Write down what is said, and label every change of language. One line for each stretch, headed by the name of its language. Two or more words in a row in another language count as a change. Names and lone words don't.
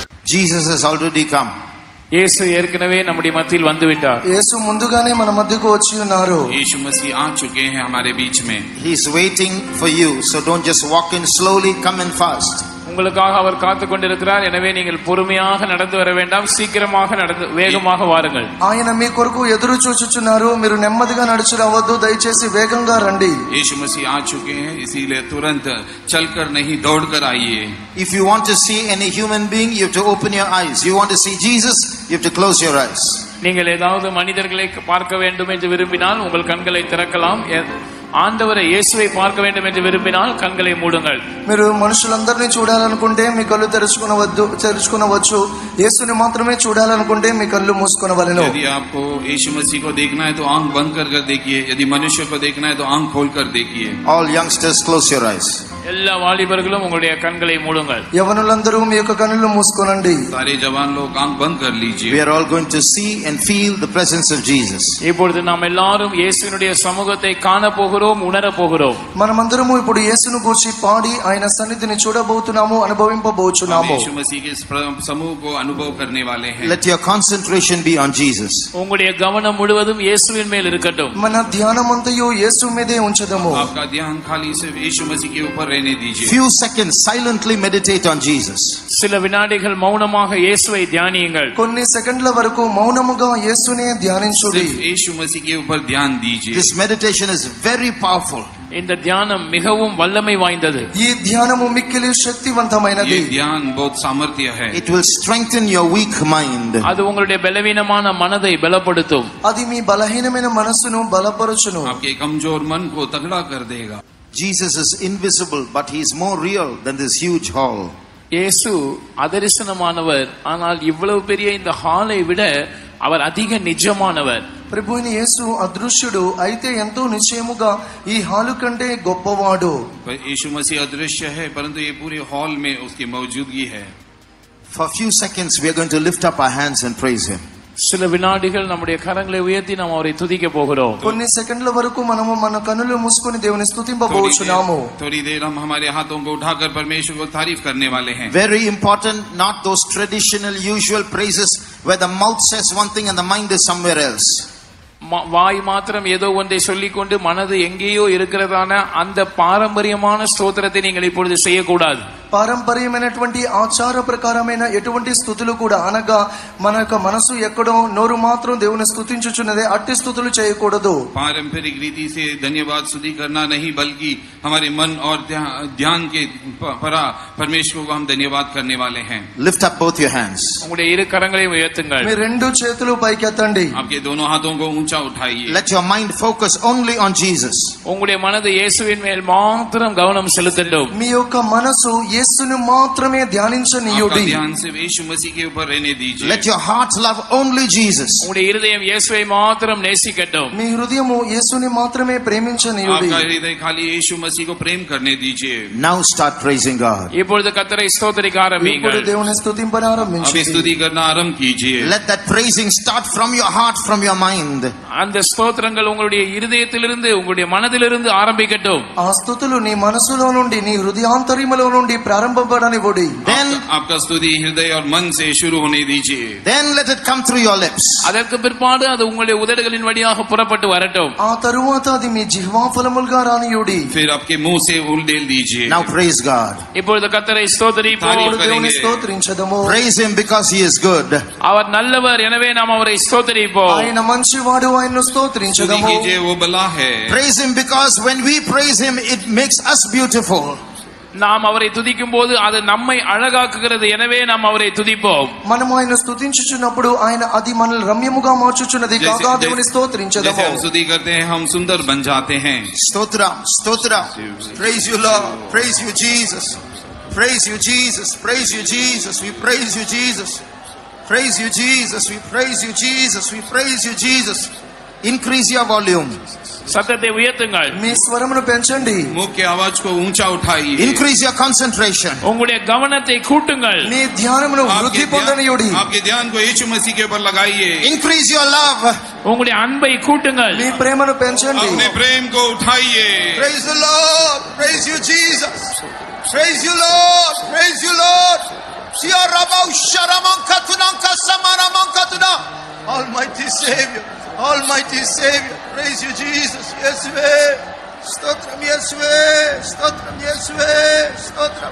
English: Jesus has already come.
Tamil: இயேசு ஏற்கனவே நம்முடைய మధ్యలో வந்து விட்டார்.
Telugu: యేసు ముందుగానే మన మధ్యకు వచ్చి ఉన్నారు.
Hindi: यीशु मसीह आ चुके हैं हमारे बीच में.
English: He is waiting for you, so don't just walk in slowly, come in fast.
Tamil: உங்களுக்காக அவர் காத்து கொண்டிருக்கிறார். எனவே நீங்கள் பொறுமையாக நடந்து வர வேண்டாம், சீக்கிரமாக நடந்து வேகமாக வாருங்கள்.
Telugu: ఆయన మీ కొరకు ఎదురు చూచుచున్నారు. మీరు నెమ్మదిగా నడుచు రావద్దు, దయచేసి వేగంగా రండి.
Hindi: यीशु मसीह आ चुके हैं, इसीलिए तुरंत चलकर नहीं दौड़कर आइए.
English: If you want to see any human being, you have to open your eyes. You want to see Jesus, you have to close your eyes.
Tamil: நீங்கள் ஏதாவது மனிதர்களை பார்க்க வேண்டும் என்று விரும்பினால் உங்கள் கண்களை திறக்கலாம். அந்தவரே இயேசுவை பார்க்க வேண்டும் என்று விரும்பினால் கண்களை மூடுங்கள்.
Telugu: మీరు మనుషులందరినీ చూడాలనుకుంటే మీ కళ్ళు తెరుచుకోవచ్చు. యేసుని మాత్రమే చూడాలనుకుంటే మీ కళ్ళు మూసుకోవలెను.
Hindi: यदि आपको यीशु मसीह को देखना है तो आंख बंद कर देखिए. यदि मनुष्य को देखना है तो आंख खोलकर देखिए.
English: All youngsters, close your eyes.
Tamil: எல்லா வாலிபர்களும் உங்களுடைய கண்களை மூடுங்கள்.
Telugu: యవనులందరూ మీ యొక్క కన్నులు మూసుకోనండి.
Hindi: सारे जवान लोग आंख बंद कर लीजिए.
English: We are all going to see and feel the presence of Jesus.
Tamil: இப்பொழுது நாம் எல்லாரும் இயேசுவினுடைய சமூகத்தை காண போகிறோம், உணர போகிறோம்.
Telugu: మనమందరము ఇప్పుడు యేసును గురించి పాడి ఆయన సన్నిధిని చూడబోతున్నాము, అనుభవింపబోచున్నాము.
Hindi: यीशु मसीह के समूह को अनुभव करने वाले हैं.
English: Let your concentration be on Jesus.
Tamil: உங்களுடைய கவனம் முழுவதும் இயேசுவின் மேல் இருக்கட்டும்.
Telugu: మన ధ్యానమంతయు యేసు మీదే ఉంచదము.
Hindi: आपका ध्यान खाली सिर्फ यीशु मसीह के ऊपर रहने दीजिए.
English: Few seconds silently meditate on Jesus.
Tamil: சில வினாடிகள் மௌனமாக இயேசுவை தியானியுங்கள்.
Telugu: కొన్ని సెకండ్ల వరకు మౌనముగా యేసునే ధ్యానించుడి.
Hindi: यीशु मसीह के ऊपर ध्यान दीजिए.
English: This meditation is very powerful.
Tamil: இந்த தியானம் மிகவும் வல்லமை வாய்ந்தது.
Telugu: ఈ ధ్యానము మిక్కిలి శక్తివంతమైనది.
Hindi: ये ध्यान बहुत सामर्थ्य है.
English: It will strengthen your weak mind.
Tamil: அது உங்களுடைய பலவீனமான மனதை பலப்படுத்தும்.
Telugu: అది మీ బలహీనమైన మనస్సును బలపరచును.
Hindi: आपके कमजोर मन को तगड़ा कर देगा.
English: Jesus is invisible, but he is more real than this huge hall.
Tamil: இயேசு அதரிசனமானவர், ஆனால் இவ்வளவு பெரிய இந்த ஹாலை விட அவர் அதிக நிஜமானவர்.
Telugu: ప్రభు అయిన యేసు అదృశ్యుడు, అయితే ఎంతో నిశ్చయముగా ఈ హాలు కంటే గొప్పవాడు.
Hindi: यीशु मसीह अदृश्य है, परंतु ये पूरे हॉल में उसकी मौजूदगी है.
English: For a few seconds we are going to lift up our hands and praise him.
Tamil: சில வினாடிகள் நம்முடைய கரங்களை உயர்த்தி நாம் அவரை துதிக்க போகிறோம்.
Telugu: కొన్ని సెకండ్ల వరకు మనము మన కన్నులు మూసుకొని దేవుని స్తుతింపబోచున్నాము.
Hindi: थोड़ी देर हम हमारे हाथों को उठाकर परमेश्वर को तारीफ करने वाले हैं.
English: Very important, not those traditional usual praises where the mouth says one thing and the mind is somewhere else.
Tamil: வாய் மாத்திரம் ஏதோ ஒன்றை சொல்லிக்கொண்டு மனது எங்கேயோ இருக்கிறதான அந்த பாரம்பரியமான ஸ்தோத்திரத்தை நீங்கள் இப்பொழுது செய்யக்கூடாது.
Telugu: పారంపర్యమైనటువంటి ఆచార ప్రకారమైన ఎటువంటి స్తుతులు కూడా, అనగా మన యొక్క మనసు ఎక్కడో నోరు మాత్రం దేవుని స్తుతించుచున్నదే, అట్టి స్తుతులు చేయకూడదు.
Hindi: पारंपरिक रीति से धन्यवाद स्तुति करना नहीं, बल्कि हमारे मन और ध्यान के परा परमेश्वर को हम धन्यवाद करने वाले हैं.
English: Lift up both your hands.
Tamil: உங்களுடைய இரு கரங்களையும் உயர்த்துங்கள்.
Telugu: మీ రెండు చేతులు పైకెత్తండి.
Hindi: आपके दोनों हाथों को ऊंचा उठाइए.
English: Let your mind focus only on Jesus.
Tamil: உங்களுடைய மனது இயேசுவின் மேல் மாத்திரம் கவனம் செலுத்தட்டும்.
Telugu: మీ యొక్క మనసు యేసుని మాత్రమే ధ్యానించనీయుడి.
Hindi: ध्यान सिर्फ यीशु मसीह के ऊपर रहने दीजिए.
English: Let your heart love only Jesus.
Tamil: உங்களுடைய இருதயம் இயேசுவை மாத்திரம் நேசிக்கட்டும்.
Telugu: మీ హృదయము యేసుని మాత్రమే ప్రేమించనీయుడి.
Hindi: आपका हृदय खाली यीशु मसीह को प्रेम करने दीजिए.
English: Now start praising God.
Tamil: இப்பொழுது கர்த்தரை ஸ்தோத்திரிக்க
Telugu: ఇప్పుడు
Tamil: ஆரம்பியுங்கள்.
Telugu: దేవుని స్తుతింపన
Hindi: अभी
Telugu: ఆరంభించండి.
Hindi: स्तुति करना आरंभ कीजिए.
English: Let that praising start from your heart, from your mind.
Tamil: அந்த ஸ்தோத்திரங்கள் உங்களுடைய இருதயத்திலிருந்து, உங்களுடைய மனதிலிருந்து ஆரம்பிக்கட்டும்.
Telugu: ఆ స్తుతులు నీ మనసులో నుండి, నీ హృదయాంతర్యములో నుండి ప్రారంభపడనివ్వండి.
English: Then
Hindi: आपका स्तुति हृदय और मन से शुरू होने दीजिए.
English: Then let it come through your lips.
Tamil: அதற்கு பிற்பாடு அது உங்களுடைய உதடுகளின் வழியாக புறப்பட்டு வரட்டும்.
Telugu: ఆ తరువాత అది మీ జిహ్వా ఫలములుగా రానియుడి.
Hindi: फिर आपके मुंह से उलडेल दीजिए.
English: Now praise God.
Tamil: இப்பொழுது கர்த்தரை ஸ்தோத்திரிப்போம்.
Telugu: దేవుని స్తోత్రించదము.
English: Praise him because he is good.
Tamil: அவர் நல்லவர், எனவே நாம் அவரை ஸ்தோத்திரிப்போம்.
Telugu: ఆయన మంచివాడు, ఆయనను
Hindi: स्तुति
Telugu: స్తోత్రించదము.
Hindi: कीजिए, वो भला है.
English: Praise him because when we praise him it makes us beautiful.
Tamil: நாம் அவரை துதிக்கும் போது அது நம்மை அழகாக்குகிறது, எனவே நாம் அவரை துதிப்போம்.
Telugu: మనము ఆయన స్తుతించుచున్నప్పుడు ఆయన అది మనల్ని రమ్యముగా మార్చుచున్నది కాగా దేవుని స్తోత్రించదము.
Hindi: जैसे हम स्तुति करते हैं हम सुंदर बन जाते हैं.
Telugu: స్తోత్రం, స్తోత్రం.
English: Praise you Lord. Praise you Jesus. Praise you Jesus. Praise you Jesus. We praise you Jesus. Praise you Jesus. We praise you Jesus. We praise you Jesus. Increase your volume.
Tamil: சத்தத்தை உயர்த்துங்கள்.
Telugu: మీ స్వరమును పెంచండి.
Hindi: मुंह की आवाज को ऊंचा उठाइए.
English: Increase your concentration.
Tamil: உங்களுடைய கவனத்தை கூட்டுங்கள்.
Telugu: మీ ధ్యానమును వృద్ధి పొందనియుడి.
Hindi: आपके ध्यान को यीशु मसीह के ऊपर लगाइए.
English: Increase your love.
Tamil: உங்களுடைய அன்பை கூட்டுங்கள்.
Telugu: మీ ప్రేమను పెంచండి.
Hindi: अपने प्रेम को उठाइए.
English: Praise the Lord. Praise you Jesus. Praise you Lord. Praise you Lord. Almighty Savior, Almighty Savior, praise you Jesus.
Telugu: యేసువే, స్తోత్రం యేసువే, స్తోత్రం యేసువే, స్తోత్రం.